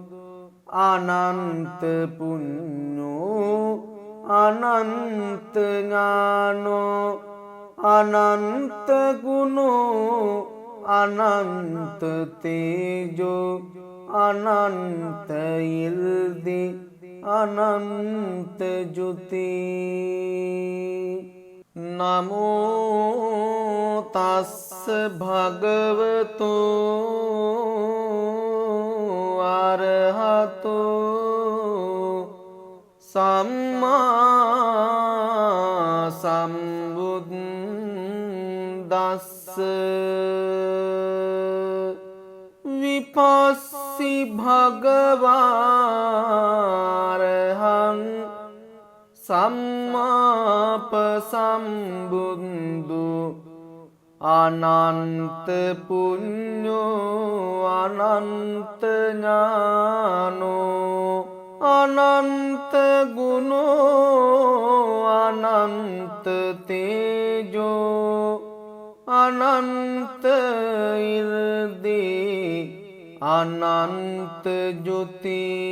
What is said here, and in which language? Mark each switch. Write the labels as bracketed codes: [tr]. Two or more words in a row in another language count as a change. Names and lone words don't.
[pi] අනන්ත පුඤ්ඤෝ අනන්ත ඥානෝ අනන්ත ගුණෝ අනන්ත තේජෝ අනන්ත ඉල්දී අනන්ත ජුති නමෝ තස්ස භගවතු අරහතෝ සම්මා සම්බුද්දස්ස විපස්සී භගවාරහං සම්මාප සම්බුද්ධු අනන්ත පුඤ්ඤෝ අනන්ත ඥානෝ අනන්ත ගුණෝ අනන්ත තේජෝ අනන්ත ඉර්දී අනන්ත ජුති